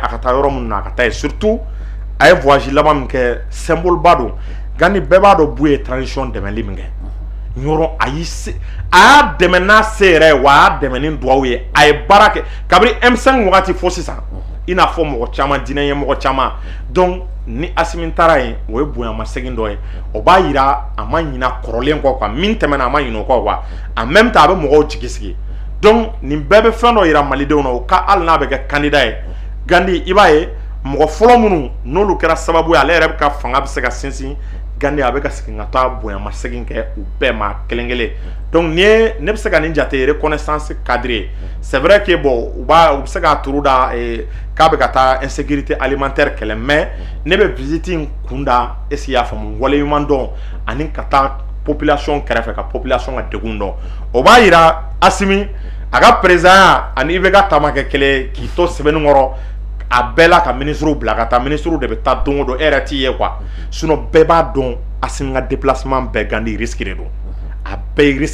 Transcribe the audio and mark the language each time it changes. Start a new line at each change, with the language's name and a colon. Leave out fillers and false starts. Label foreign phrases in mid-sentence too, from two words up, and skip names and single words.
Bambara: a ka taa yɔrɔ minnu na a ka taa ye surtout a ye voyage laban min kɛ symbole ba don Gandi bɛɛ b'a dɔn bu ye transition dɛmɛli min kɛ Ɲɔrɔ a y'a dɛmɛ n'a se yɛrɛ ye wa a y'a dɛmɛ ni duwawu ye a ye baara kɛ kabini M5 wagati fo sisan i n'a fɔ mɔgɔ caman diinɛ ɲɛmɔgɔ caman donc ni Asimi taara yen o ye bonyamasegin dɔ ye o b'a yira a ma ɲina kɔrɔlen kɔ quoi min tɛmɛna a ma ɲinɛ o kɔ quoi
French: en même temps
Bambara: a bɛ mɔgɔw jigi sigi donc nin bɛɛ bɛ fɛn dɔ yira malidenw na o ka hali n'a bɛ kɛ candidat ye Gandi i b'a ye mɔgɔ fɔlɔ minnu n'olu kɛra sababu ye ale yɛrɛ bɛ ka fanga bɛ se ka sinsin Gandi a bɛ ka segin ka taa bonyamasegin kɛ u bɛɛ ma kelen kelen donc ne bɛ se ka nin jate
French: reconnaissance cadre
Bambara: ye
French: c'est vrai que bon
Bambara: u bɛ se k'a turu da k'a bɛ ka taa
French: insécurité alimentaire
Bambara: kɛlɛ mais ne bɛ visite in kun da
French: est-ce que
Bambara: i y'a faamu waleɲuman dɔn ani ka taa population kɛrɛfɛ ka population ka degun dɔn o b'a yira Asimi a ka président ani IBK taama kɛ kelen k'i to sɛbɛnni kɔrɔ a bɛɛ la ka ministre bila ka taa ministre de bɛ taa don o don e yɛrɛ t'i ye quoi sinon bɛɛ b'a dɔn Asimi ka déplacement bɛɛ Gandi
French: risque de
Bambara: don a bɛɛ ye